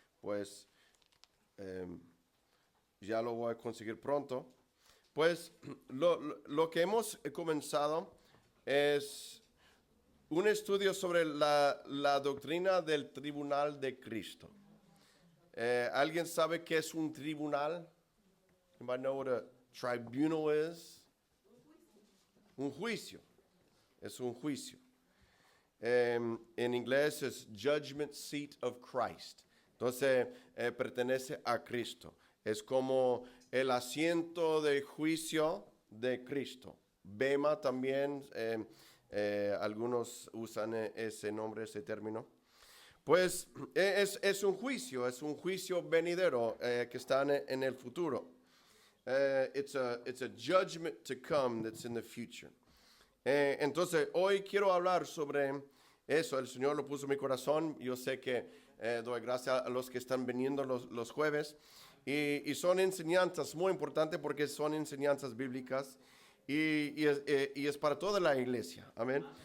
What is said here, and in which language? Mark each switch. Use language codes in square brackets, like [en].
[es] Pues ya lo voy a conseguir pronto. Pues lo que hemos comenzado es un estudio sobre la doctrina del tribunal de Cristo. ¿Alguien sabe qué es un tribunal? [en] Anybody know what a tribunal is? [es] Un juicio. Es un juicio. En inglés es Judgment Seat of Christ. Entonces, pertenece a Cristo. Es como el asiento de juicio de Cristo. Bema también, algunos usan ese nombre, ese término. Pues es un juicio venidero que está en el futuro. [en] It's a judgment to come that's in the future. [es] Entonces, hoy quiero hablar sobre eso. El Señor lo puso en mi corazón. Yo sé que doy gracias a los que están viniendo los jueves. Y son enseñanzas muy importantes porque son enseñanzas bíblicas y es para toda la iglesia. Amén.